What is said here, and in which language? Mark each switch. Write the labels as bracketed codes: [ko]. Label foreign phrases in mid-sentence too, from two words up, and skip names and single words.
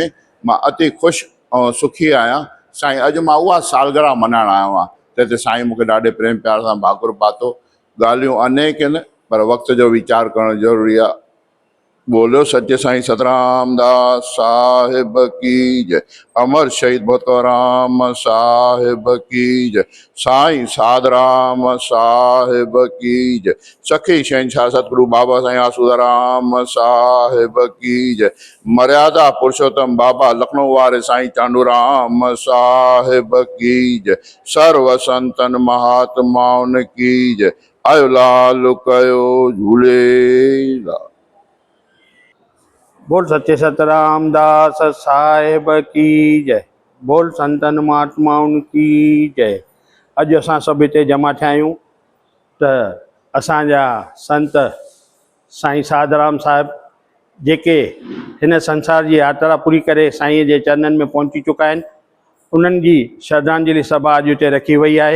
[sd] मां अति ख़ुशि ऐं सुखी आहियां। साईं अॼु मां उहा सालगिरह मल्हाइण आयो आहियां, त हिते साईं मूंखे ॾाढे प्रेम प्यार सां भाकुर पातो। ॻाल्हियूं अनेक आहिनि पर वक़्त जो वीचार करणु ज़रूरी आहे। [hi] बोलो सच्चे साईं सतराम दास साहिब की जय। अमर शहीद भगतराम साहिब की जय। साईं साधराम साहिब की जय। सखी शहंशाह सतगुरु बाबा साईं आसूदाराम साहिब की जय। मर्यादा पुरुषोत्तम बाबा लखनऊ वारे साईं चांडूराम साहिब की जय। सर्व संतन महात्माउन की जय। [sd] आयो लाल कयो झूलेलाल। [hi] बोल सच्चे सतराम दास साहिब की जय। बोल संतन महात्माउनि की जय। [sd] अॼु असां सभु हिते जमा थिया आहियूं त असांजा संत साईं साधराम साहिब जेके हिन संसार जी यात्रा पूरी करे साईं जे चरणनि में पहुची चुका आहिनि, उन्हनि जी श्रद्धांजलि सभा अॼु हिते रखी वई आहे।